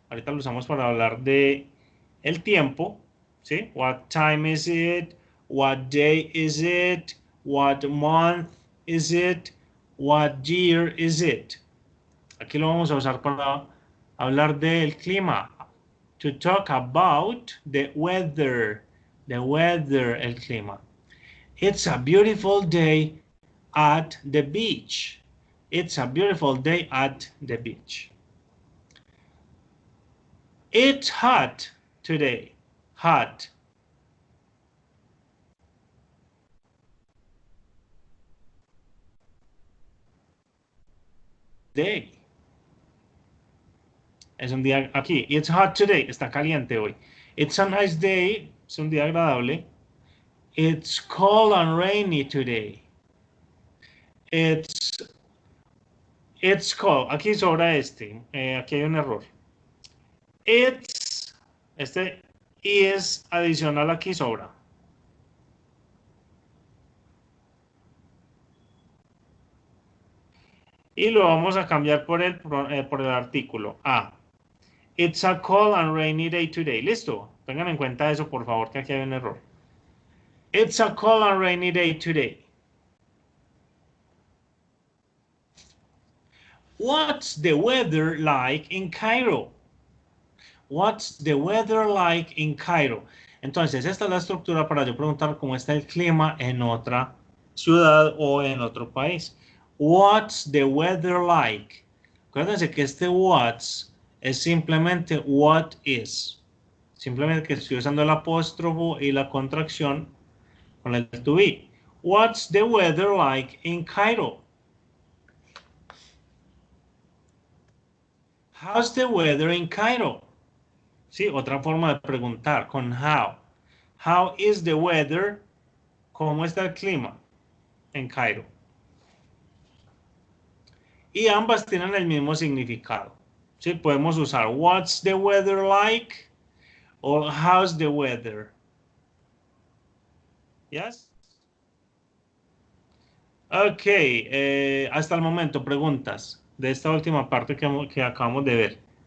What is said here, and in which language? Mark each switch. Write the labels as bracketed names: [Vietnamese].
[Spanish] Ahorita lo usamos para hablar de el tiempo, ¿sí? [English] What time is it? What day is it? What month is it? What year is it? [Spanish] Aquí lo vamos a usar para hablar del clima. [English] To talk about the weather. The weather, [Spanish] el clima. [English] It's a beautiful day at the beach. It's a beautiful day at the beach. It's hot today. Hot. Day. [Spanish] Es un día aquí. [English] It's hot today. [Spanish] Está caliente hoy. [English] It's a nice day. [Spanish] Es un día agradable. [English] It's cold and rainy today. It's cold. [Spanish] Aquí sobra este. Aquí hay un error. Este is adicional aquí sobra. Y lo vamos a cambiar por el artículo. [English] It's a cold and rainy day today. [Spanish] Listo. Tengan en cuenta eso, por favor, que aquí hay un error. [English] It's a cold and rainy day today. What's the weather like in Cairo? What's the weather like in Cairo? [Spanish] Entonces, esta es la estructura para yo preguntar cómo está el clima en otra ciudad o en otro país. [English] What's the weather like? [Spanish] Acuérdense que este what's es simplemente [English] what is. [Spanish] Simplemente que estoy usando el apóstrofo y la contracción con el to be. [English] What's the weather like in Cairo? How's the weather in Cairo? [Spanish] Sí, otra forma de preguntar con how. [English] How is the weather? [Spanish] ¿Cómo está el clima en Cairo? Y ambas tienen el mismo significado. Sí, podemos usar [English] what's the weather like [Spanish] o [English] how's the weather. Yes? [Spanish] Ok, hasta el momento, preguntas de esta última parte que acabamos de ver.